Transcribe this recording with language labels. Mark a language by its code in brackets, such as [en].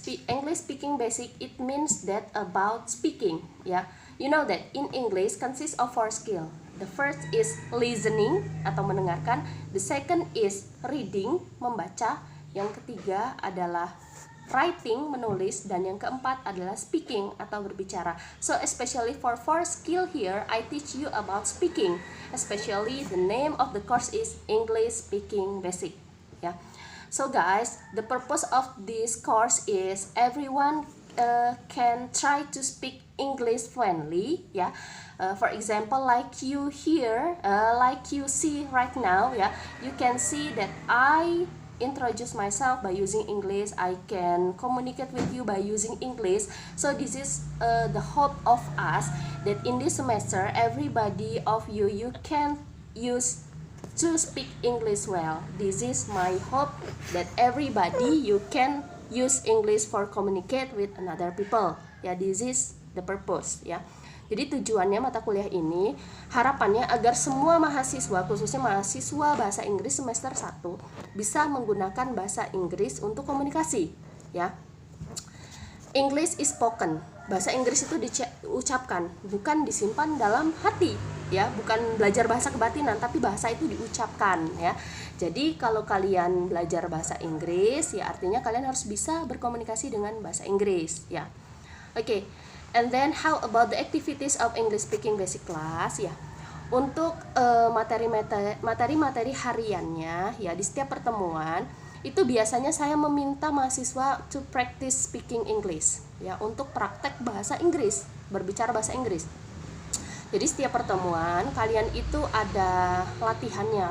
[en] English speaking basic, it means that about speaking, ya. You know that in English consists of 4 skill. The first is listening [id] atau mendengarkan, [en] the second is reading, [id] membaca, yang ketiga adalah writing, menulis, dan yang keempat adalah speaking atau berbicara. [en] So especially for 4 skill here, I teach you about speaking. Especially the name of the course is English Speaking Basic. Yeah. So guys, the purpose of this course is everyone can try to speak English fluently. Yeah. For example, like you here, like you see right now. Yeah. You can see that I introduce myself by using English. I can communicate with you by using English. So this is the hope of us that in this semester everybody of you can use to speak English well. This is my hope that everybody you can use English for communicate with another people. Ya, this is the purpose, ya. [id] Jadi tujuannya mata kuliah ini harapannya agar semua mahasiswa, khususnya mahasiswa bahasa Inggris semester 1 bisa menggunakan bahasa Inggris untuk komunikasi, ya. [en] English is spoken. [id] Bahasa Inggris itu diucapkan, bukan disimpan dalam hati, ya. Bukan belajar bahasa kebatinan, tapi bahasa itu diucapkan, ya. Jadi kalau kalian belajar bahasa Inggris, ya artinya kalian harus bisa berkomunikasi dengan bahasa Inggris, ya. Oke. [en] And then how about the activities of English speaking basic class, ya. [id] Untuk materi-materi hariannya, ya, di setiap pertemuan itu biasanya saya meminta mahasiswa [en] to practice speaking English, [id] ya, untuk praktek bahasa Inggris, berbicara bahasa Inggris. Jadi setiap pertemuan kalian itu ada latihannya.